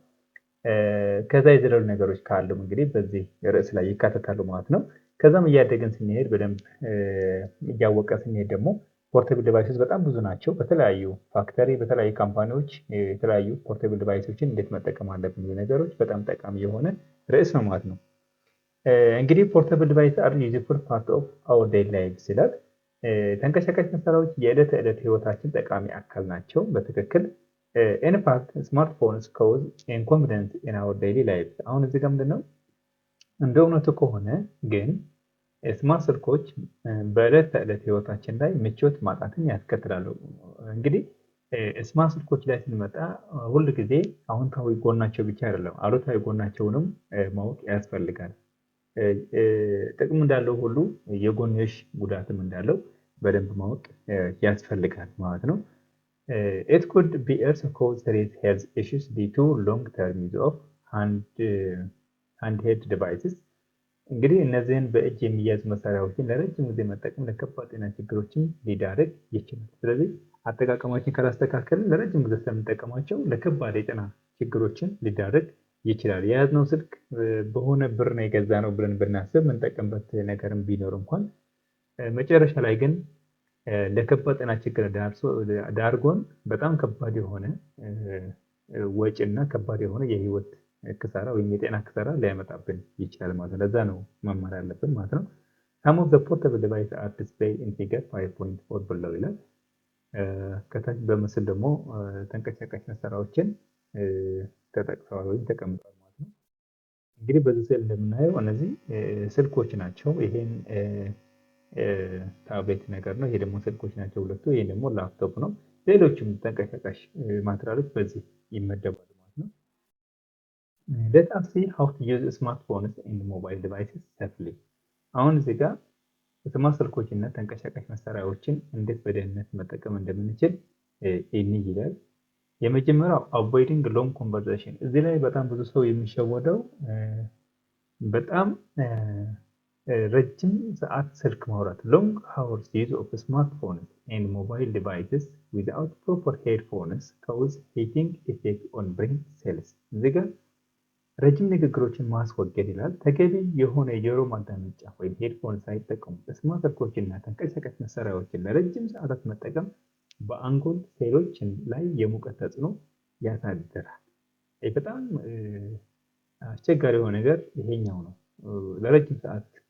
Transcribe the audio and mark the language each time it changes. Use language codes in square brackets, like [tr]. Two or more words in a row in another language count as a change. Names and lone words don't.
[am] ከዛ የዘለሉ ነገሮች ካሉም እንግዲህ በዚህ ርዕስ ላይ ይካተታሉ ማለት ነው። ከዛም እያደገን ስንሄድ በደንብ እያወቀ ስንሄድ ደግሞ [en] portable devices [am] በጣም ብዙ ናቸው። በተለያዩ ፋክተሪ በተለያዩ ካምፓኒዎች የተለያዩ [en] portable devices [am] እንዴት መጠቀም አለብን ነገሮች በጣም ጠቃሚ የሆነ ርዕስ ነው ማለት ነው። እንግዲህ [en] portable device are useful part of our daily life [am] ይላል። ተንቀሳቃሽ መሳሪያዎች የዕለት ተዕለት ህይወታችን ጠቃሚ አካል ናቸው። በትክክል [en] in fact smartphones cause inconvenience in our daily lives። [am] አሁን እዚህ ጋር ምንድነው እንደ እውነቱ ከሆነ ግን ስማርት ስልኮች በዕለት ተዕለት ህይወታችን ላይ ምቾት ማጣትን ያስከትላሉ። እንግዲህ ስማርት ስልኮች ላይ ስንመጣ ሁል ጊዜ አዎንታዊ ጎናቸው ብቻ አይደለም አሉታዊ ጎናቸውንም ማወቅ ያስፈልጋል። ጥቅም እንዳለው ሁሉ የጎንዮሽ ጉዳትም እንዳለው በደንብ ማወቅ ያስፈልጋል ማለት ነው። [en] It could be also cause serious health issues due to long-term use of handheld devices። [am] እንግዲህ እነዚህን በእጅ የሚያዙ መሳሪያዎችን ለረጅም ጊዜ መጠቀም ለከባድ ጤና ችግሮችን ሊዳርግ ይችላል። ስለዚህ አጠቃቀማችን ካላስተካከልን ለረጅም ጊዜ ስለምንጠቀማቸው ለከባድ የጤና ችግሮችን ሊዳርግ ይችላል። የያዝነው ስልክ በሆነ ብር ነው የገዛነው ብለን ብናስብ የምንጠቀምበት ነገርም ቢኖር እንኳን መጨረሻ ላይ ግን ለከባድ ጤና ችግር ዳርጎን በጣም ከባድ የሆነ ወጪና ከባድ የሆነ የህይወት ክሳራ ወይም የጤና ክሳራ ሊያመጣብን ይችላል ማለት ነው። ለዛ ነው መማር ያለብን ማለት ነው። [en] Some of the portable devices are displayed in figure 5.4 below [am] ይላል። ከታች በምስል ደግሞ ተንቀሳቃሽ መሳሪያዎችን ተጠቅሰዋል ወይም ተቀምጠዋል ማለት ነው። እንግዲህ በዚህ ስዕል እንደምናየው እነዚህ ስልኮች ናቸው። ይሄን ታብሌት ነገር ነው። ይሄ ደግሞ ስልኮች ናቸው ሁለቱ። ይሄ ደግሞ ላፕቶፕ ነው። ሌሎችም ተንቀሳቃሽ ማቴሪያሎች በዚህ ይመደባሉ ማለት ነው። [en] Let us see how to use smartphones and mobile devices safely። [am] አሁን እዚህ ጋር ስማርት ስልኮች እና ተንቀሳቃሽ መሳሪያዎችን እንዴት በደህንነት መጠቀም እንደምንችል እንይ ይላል። የመጀመሪያው [en] avoiding long conversation። [am] እዚህ ላይ በጣም ብዙ ሰው የሚሸወደው በጣም ረጅም ሰዓት ስልክ ማውራት [en] long hours use of smartphones and mobile devices without proper headphones cause heating effect on brain cells። [am] እዚህ ጋር ረጅም ንግግሮችን ማስወገድ ይላል። ተገቢ የሆነ የጆሮ ማዳመጫ ወይም ሄድፎን ሳይጠቀሙ ስማርት ስልኮችና ተንቀሳቃሽ መሳሪያዎችን ለረጅም ሰዓታት መጠቀም በአንጎል ሴሎች ላይ የሙቀት ተጽዕኖ ያሳድራል። በጣም አስቸጋሪ የሆነ ነገር ይሄኛው ነው። ለረጅም ሰዓት